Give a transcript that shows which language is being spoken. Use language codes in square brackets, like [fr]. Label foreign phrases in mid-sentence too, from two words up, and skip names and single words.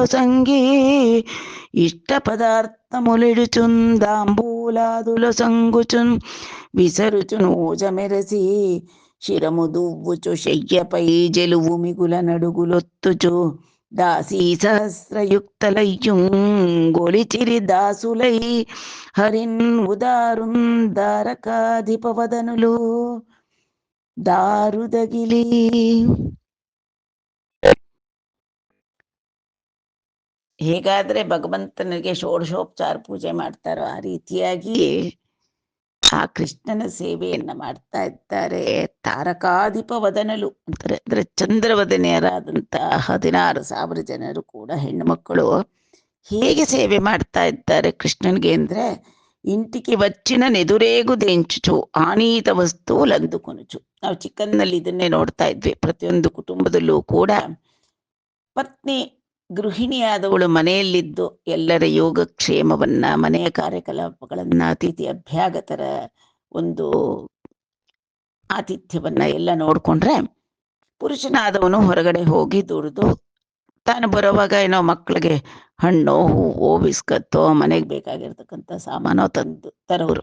[te] సంగి ఇష్ట పదార్థములిడుచున్ దాంబూలాదుల సంగుచున్ విసరుచున్ ఓజమెరసి శిరము దువ్వుచు శయ్యపై జెలువు మిగుల నడుగులొత్తుచు దాసీ సహస్రయుక్తలయ్యుం గొలిచిరి దాసులై హరిన్ ఉదారున్ దారకాధిపవదనులు దాರುದಗಿಲಿ. [kn] ಹೇಗಾದ್ರೆ ಭಗವಂತನಿಗೆ ಷೋಡಶೋಪಚಾರ ಪೂಜೆ ಮಾಡ್ತಾರೋ ಆ ರೀತಿಯಾಗಿ ಆ ಕೃಷ್ಣನ ಸೇವೆಯನ್ನ ಮಾಡ್ತಾ ಇದ್ದಾರೆ. [te] తారకాధిప వదనలు [kn] ಅಂತಾರೆ, ಅಂದ್ರೆ ಚಂದ್ರವದನೆಯರಾದಂತ 16,000 ಜನರು ಕೂಡ ಹೆಣ್ಣು ಮಕ್ಕಳು ಹೇಗೆ ಸೇವೆ ಮಾಡ್ತಾ ಇದ್ದಾರೆ ಕೃಷ್ಣನ್ಗೆ ಅಂದ್ರೆ, [te] ఇంటిగె వచ్చిన నెదురేగు దెంచుచు ఆనీత వస్తువులందు కొనుచు. [kn] ನಾವು ಚಿಕ್ಕಂದಿನಲ್ಲಿ ಇದನ್ನೇ ನೋಡ್ತಾ ಇದ್ವಿ. ಪ್ರತಿಯೊಂದು ಕುಟುಂಬದಲ್ಲೂ ಕೂಡ ಪತ್ನಿ ಗೃಹಿಣಿಯಾದವಳು ಮನೆಯಲ್ಲಿದ್ದು ಎಲ್ಲರ ಯೋಗಕ್ಷೇಮವನ್ನ, ಮನೆಯ ಕಾರ್ಯಕಲಾಪಗಳನ್ನ, ಅತಿಥಿ ಅಭ್ಯಾಗತರ ಒಂದು ಆತಿಥ್ಯವನ್ನ ಎಲ್ಲ ನೋಡ್ಕೊಂಡ್ರೆ, ಪುರುಷನಾದವನು ಹೊರಗಡೆ ಹೋಗಿ ದುಡಿದು ತಾನು ಬರುವಾಗ ಏನೋ ಮಕ್ಕಳಿಗೆ ಹಣ್ಣು, ಹೂವು, ಬಿಸ್ಕತ್ತೋ, ಮನೆಗೆ ಬೇಕಾಗಿರ್ತಕ್ಕಂಥ ಸಾಮಾನೋ ತರೋರು.